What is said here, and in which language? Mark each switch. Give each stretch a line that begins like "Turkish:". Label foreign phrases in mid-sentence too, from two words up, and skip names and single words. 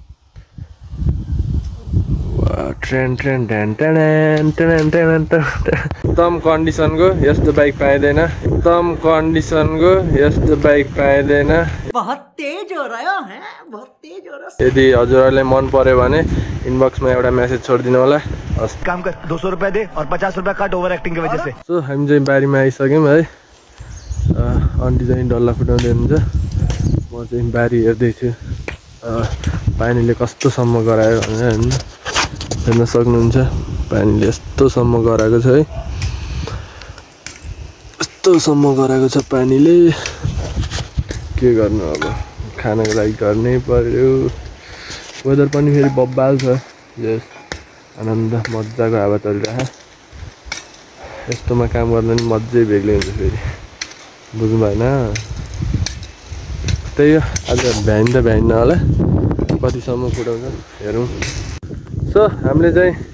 Nepali: एकदम कन्डिसनको यस्तो बाइक पाइँदैन यदि हजुरहरूलाई मन पर्यो भने इनबक्समा एउटा मेसेज छोडिदिनु होला
Hindi: काम कर 200 रुपए दे और 50 रुपए काट
English: over acting
Hindi: की वजह से
Nepali: सो हामी चाहिँ बारीमा आइसक्यौँ है आन्टी चाहिँ डल्ला फुटाउँदै हुनुहुन्छ म चाहिँ बारी हेर्दैछु पानीले कस्तोसम्म गरायो भनेर हेर्न सक्नुहुन्छ पानीले यस्तोसम्म गराएको छ है यस्तोसम्म गराएको छ पानीले के गर्नु अब खानको लागि गर्नै पर्यो वेदर पनि फेरि बब्बाल छ यस आनन्द मजाको हावा चलिरहेको यस्तोमा काम गर्दा नि मजै बेग्लै हुन्छ फेरि बुझ्नु भएन त्यही हो आज भ्याइन होला कतिसम्म फुटाउँछ हेरौँ सो हामीले चाहिँ